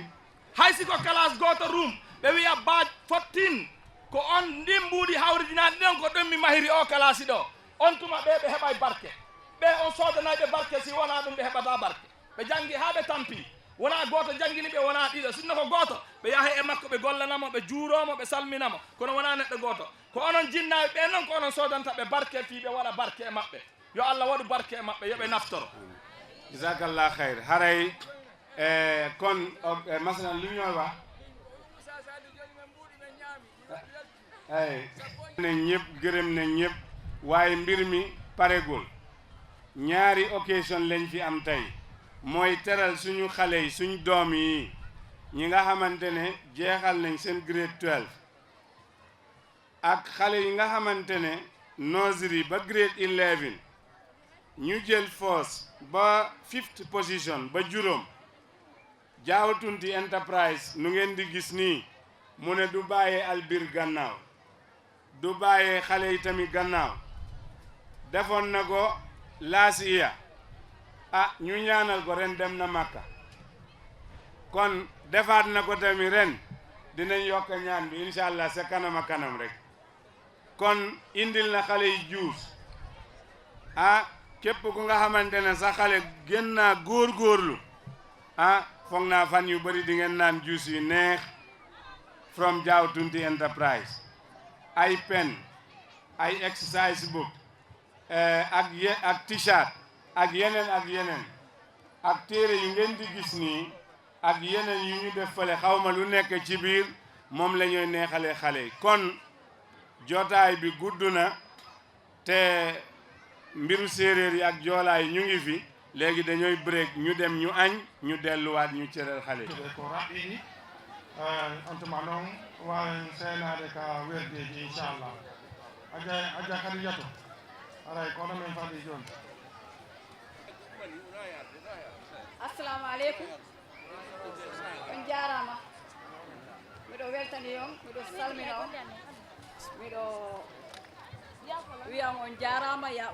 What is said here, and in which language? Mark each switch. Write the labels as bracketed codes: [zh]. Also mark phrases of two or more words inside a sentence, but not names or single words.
[ff] hay siko classe goto room ɓe wiya badge 14 ko on ndin mbuuɗi hawridinaɗi ɗen ko ɗum mi mahiri o classe ɗo on tuma ɓe heɓay barke ɓe on sodanayɓe barke si wona ɗum ɓe heɓata barke ɓe janggi ha ɓe tampi wona goto jangguini ɓe wona ɗiɗo sinno ko goto ɓe yaaha e makko ɓe gollanamo ɓe juuromo ɓe salminamo kono wona neɗɗo goto ko onon jinnaɓe ɓe noon ko onon sodanta ɓe barke fi ɓe waɗa barke e maɓɓe yo Allah waɗu barke e maɓɓe yoɓe naftoro [ar] جزاك الله خير [wo] haray kon masalan luñoy wa ne ñëpp gërëm ne ñëpp waaye mbir mi paregul ñaari occasion lañ fi am tey mooy teral suñu xale yi suñu doom yi ñi nga xamante ne jeexal nañ seen grade 12 ak xale yi nga xamante ne nursery ba grade 11 ñu jël first ba 5th position ba juróom Jawtunti Enterprise nu ngeen di gis nii mu ne du bàyyee albir gannaaw du bàyyee xale yi tamit gannaaw defoon na ko [en] last year [wo] ñu ñaanal ko ren dem na Makka kon defaat na ko tamit ren dinañ yokk ñaan bi [ar] إن شاء الله [wo] sa kanam kanam rek kon indil na xale yi juus képp ku nga xamante ne sa xale gën naa góorgóorlu foog naa fan yu bëri di ngeen naan juus yu neex from Jawtunti Enterprise ay pen ay [en] exercise book [wo] ak t-shirt ak yeneen ak téere yu ngeen di gis nii ak yeneen yu ñu def fële xawma lu nekk ci biir moom la ñuy neexale xale yi kon jotaay bi gudd na te mbiru séeréer yi ak joolaay ñu ngi fi léegi dañooy break ñu dem ñu añ ñu delluwaat ñu cëral xale yi [ff] ko raɓɓiɗi on tuma noon wawen seenade ka werdeji inchallah aja Khadijatou aray kono men faɗi joni [ar] السلام عليكم [ff] on jarama miɗo weltani on miɗo salmina on miɗo wiyam on jarama ya